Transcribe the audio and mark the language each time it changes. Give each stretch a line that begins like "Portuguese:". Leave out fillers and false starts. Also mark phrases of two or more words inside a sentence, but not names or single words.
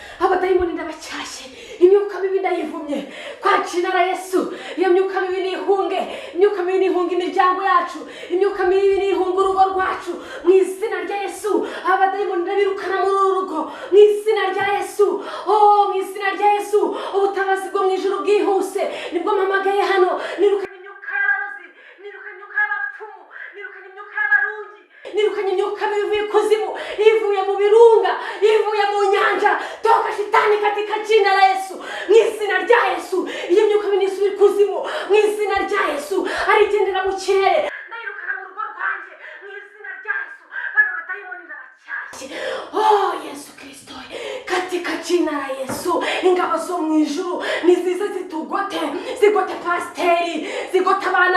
Kinyarwanda: abadayimoni ndabacyashye imyuka mibi ndayivumye kwacinara Yesu iyo myuka mibi nihunge imyuka mibi nihunge imiryango yacu imyuka mibi nihunge urugo rwacu mu izina rya Yesu abadayimoni ndabirukana muri urugo mu izina rya Yesu mu izina rya Yesu ubutabazi bwo mu ijuru bwihuse nibwo mpamagaye hano nirukanye imyuka y'abarozi nirukanye imyuka y'abapfumu nirukanye imyuka y'abarungi nirukanye imyuka mibi ikuzimu ivuye mu birunga ivuye mu nyanja
Swahili: toka shitani katika jina la Yesu
Kinyarwanda: mu izina rya Yesu iyo myuka mibi nisubira ikuzimu mu izina rya Yesu arigendera mu kirere ndayirukana mu rugo rwanjye mu izina rya Yesu bano badayimoni ndabacyashye Yesu Kristo
Swahili: katika jina la Yesu
Kinyarwanda: ingabo zo mu ijuru nizize zitugote zigote pasteri zigote abana